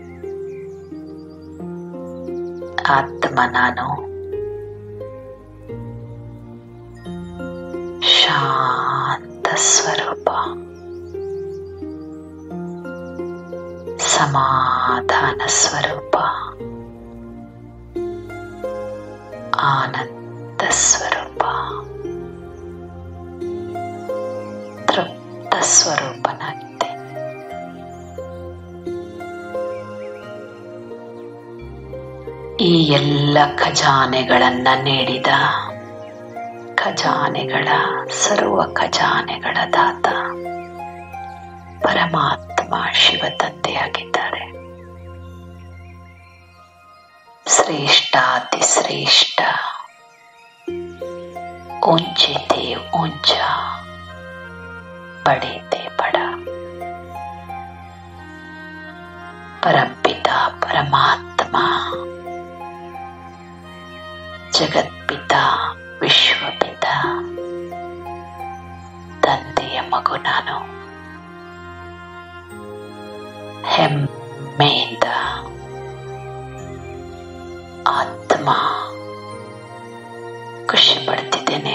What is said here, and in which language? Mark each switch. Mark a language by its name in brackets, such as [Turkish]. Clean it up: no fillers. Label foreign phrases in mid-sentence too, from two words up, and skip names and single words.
[Kannada] ಆತ್ಮ ನಾನು ಶಾಂತ ಸ್ವರೂಪ, ಸಮಾಧಾನ ಸ್ವರೂಪ, ಆನಂದ ಸ್ವರೂಪ, ತೃಪ್ತ ಸ್ವರೂಪನಾಗಿದೆ. ಈ ಎಲ್ಲ ಖಜಾನೆಗಳನ್ನ ನೀಡಿದ ಖಜಾನೆಗಳ ಸರ್ವ ಖಜಾನೆಗಳ ದಾತ ಪರಮಾತ್ಮ ಶಿವ ತಂದೆಯಾಗಿದ್ದಾರೆ. ಶ್ರೇಷ್ಠಾತಿ ಶ್ರೇಷ್ಠ, [Hindi] ऊंचे थे ऊंचा, बड़े थे बड़ा. परमपिता परमात्ಮ, [Kannada] ಜಗತ್ಪಿತ ವಿಶ್ವಪಿತ ತಂದೆಯ ಮಗು ನಾನು. ಹೆಮ್ಮೆಯಿಂದ ಆತ್ಮ ಖುಷಿ ಪಡ್ತಿದ್ದೇನೆ.